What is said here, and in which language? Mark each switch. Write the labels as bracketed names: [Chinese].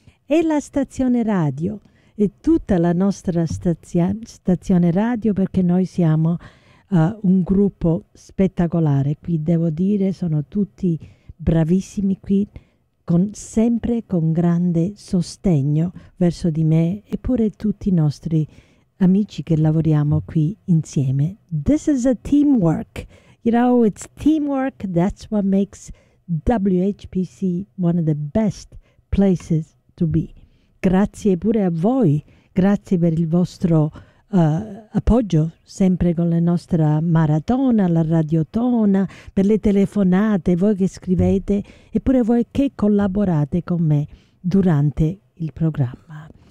[Italian] E la stazione radio, e tutta la nostra stazione radio, perché noi siamo un gruppo spettacolare. Qui devo dire, sono tutti bravissimi qui, sempre con grande sostegno verso di me e pure tutti i nostri amici che lavoriamo qui insieme. [English] This is a teamwork. You know, it's teamwork. That's what makes WHPC one of the best places to be. [Italian] Grazie pure a voi. Grazie per il vostro appoggio, sempre con la nostra maratona, la radiotona, per le telefonate, voi che scrivete e pure voi che collaborate con me durante il programma.